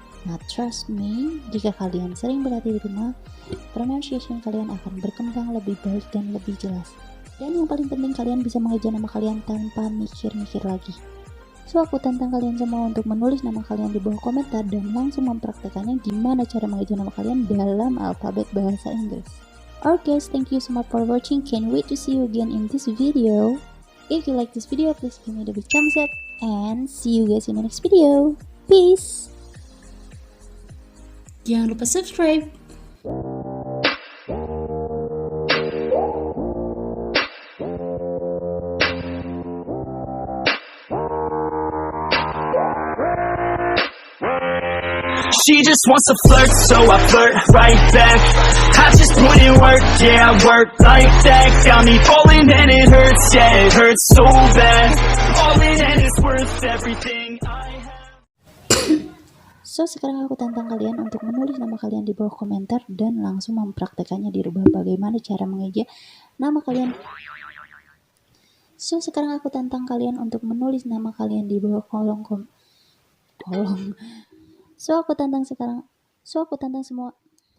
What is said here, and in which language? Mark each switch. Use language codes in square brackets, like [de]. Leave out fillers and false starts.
[id] Nah, trust me, jika kalian sering berlatih di rumah, pronunciation kalian akan berkembang lebih baik dan lebih jelas. Dan yang paling penting, kalian bisa mengeja nama kalian tanpa mikir-mikir lagi. So, aku tantang kalian semua untuk menulis nama kalian di bawah komentar dan langsung mempraktekannya gimana cara mengeja nama kalian dalam alfabet bahasa Inggris. [en] Alright guys, thank you so much for watching. Can't wait to see you again in this video. If you like this video, please give me the big thumbs up and see you guys in the next video. Peace! [id] Jangan lupa subscribe. [en] She just wants to flirt, so I flirt right back. I just put in work, yeah, I work like that. Got me falling and it hurts, yeah, it hurts so bad. All in and it's worth everything I have. [id] So, sekarang aku tantang kalian untuk menulis nama kalian di bawah komentar dan langsung mempraktekannya di rumah bagaimana cara mengeja nama kalian. So, sekarang aku tantang kalian untuk menulis nama kalian di bawah kolom. So, aku tantang semua.